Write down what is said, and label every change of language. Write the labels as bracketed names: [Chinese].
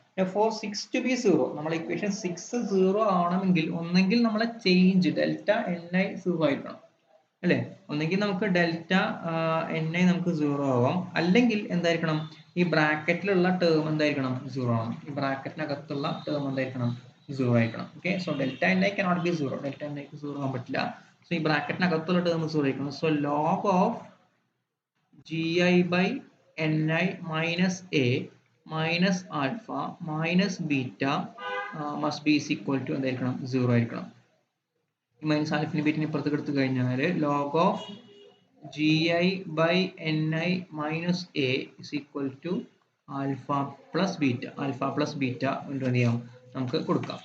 [English] Now for 6 to be 0, [Malayalam] നമ്മൾ equation 6 0 ആവണമെങ്കിൽ ഒന്നെങ്കിൽ നമ്മളെ ചേഞ്ച് ഡെൽറ്റ ni 0 ആയിരിക്കണം അല്ലേ, ഒന്നെങ്കിൽ നമുക്ക് ഡെൽറ്റ ni നമുക്ക് 0 ആവാം, അല്ലെങ്കിൽ എന്തായിരിക്കണം, ഈ ബ്രാക്കറ്റിലുള്ള ടേം എന്തായിരിക്കണം, 0 ആണ്. ഈ ബ്രാക്കറ്റിനകത്തുള്ള ടേം എന്തായിരിക്കണം, 0 ആയിരിക്കണം. Okay, [English] so delta ni cannot be 0, [Malayalam] delta ni 0 ആവാൻ പറ്റില്ല. സോ ഈ ബ്രാക്കറ്റിനകത്തുള്ള ടേം 0 ആയിരിക്കണം. [English] so log of gi by ni minus a minus alpha minus beta must be is equal to [Malayalam] എന്തായിരിക്കണം, 0 ആയിരിക്കണം. ഈ മൈനസ് ആൽഫിനെ ബീറ്റിനെ ഇപ്പുറത്തേക്ക് എടുത്തു കഴിഞ്ഞാൽ log of gi by ni minus a is equal to alpha plus beta എന്ത് ചെയ്യാം, നമുക്ക് കൊടുക്കാം.